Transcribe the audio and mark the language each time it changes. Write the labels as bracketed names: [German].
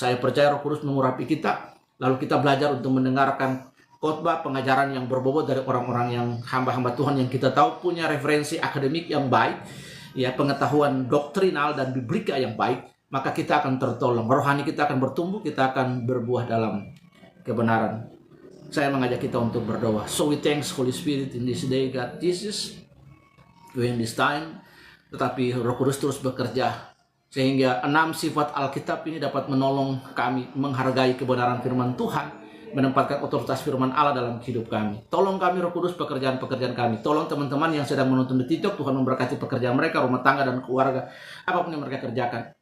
[Indonesian] Saya percaya Roh Kudus mengurapi kita, lalu kita belajar untuk mendengarkan khotbah, pengajaran yang berbobot dari orang-orang yang hamba-hamba Tuhan yang kita tahu punya referensi akademik yang baik, ya, pengetahuan doktrinal dan biblika yang baik, maka kita akan tertolong. Rohani kita akan bertumbuh, kita akan berbuah dalam kebenaran. Saya mengajak kita untuk berdoa. [English] So we thanks Holy Spirit in this day, God Jesus, during this time. [Indonesian] Tetapi Roh Kudus terus bekerja sehingga 6 sifat Alkitab ini dapat menolong kami menghargai kebenaran firman Tuhan, menempatkan otoritas firman Allah dalam hidup kami. Tolong kami Roh Kudus pekerjaan-pekerjaan kami. Tolong teman-teman yang sedang menonton di TikTok, Tuhan memberkati pekerjaan mereka, rumah tangga dan keluarga, apapun yang mereka kerjakan.